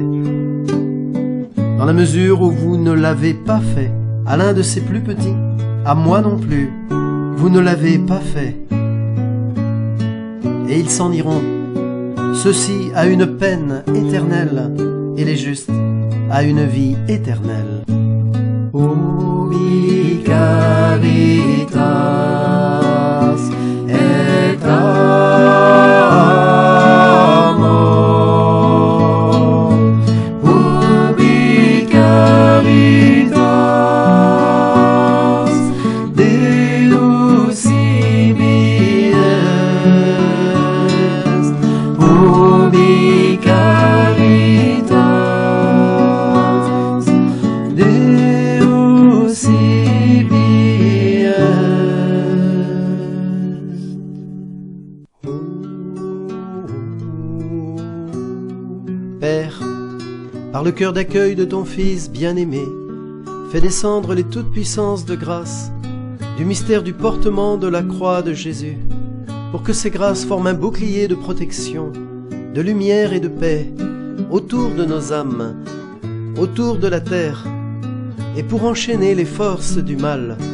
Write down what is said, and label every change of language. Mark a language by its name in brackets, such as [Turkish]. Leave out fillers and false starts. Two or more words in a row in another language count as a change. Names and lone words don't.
[French] Dans la mesure où vous ne l'avez pas fait à l'un de ces plus petits, à moi non plus, vous ne l'avez pas fait. Et ils s'en iront, ceux-ci à une peine éternelle, et les justes à une vie éternelle. [Latin] Ubi cavitas et amor, ubi cavitas Deus ibi est, ubi cavitas Deus ibi est. [French] Père, par le cœur d'accueil de ton Fils bien-aimé, fais descendre les toutes puissances de grâce du mystère du portement de la croix de Jésus, pour que ces grâces forment un bouclier de protection, de lumière et de paix autour de nos âmes, autour de la terre, et pour enchaîner les forces du mal.